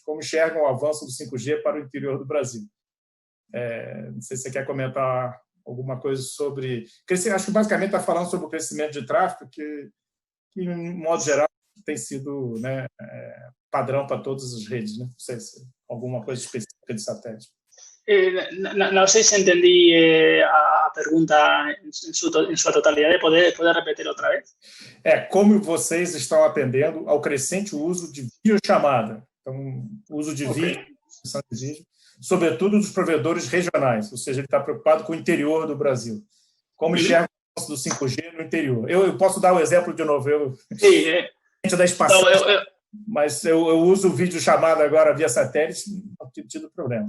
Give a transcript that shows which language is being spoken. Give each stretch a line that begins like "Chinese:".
Portuguese: Como enxergam o avanço do 5G para o interior do Brasil? Não sei se você quer comentar alguma coisa sobre... Acho que basicamente está falando sobre o crescimento de tráfego, que em modo geral, tem sido, né, padrão para todas as redes, né? Não sei se alguma coisa específica de satélite.
Spanish: No sé si entendí a pregunta en su totalidad. ¿Puede repetir otra vez?
Portuguese: Como vocês estão atendendo ao crescente uso de videochamada, então, uso de vídeo, sobretudo dos provedores regionais, ou seja, ele está preocupado com o interior do Brasil. Como enxerga o uso do 5G no interior? Eu posso dar o exemplo de novo, da Spasat, mas eu uso videochamada agora via satélite, não tenho tido problema.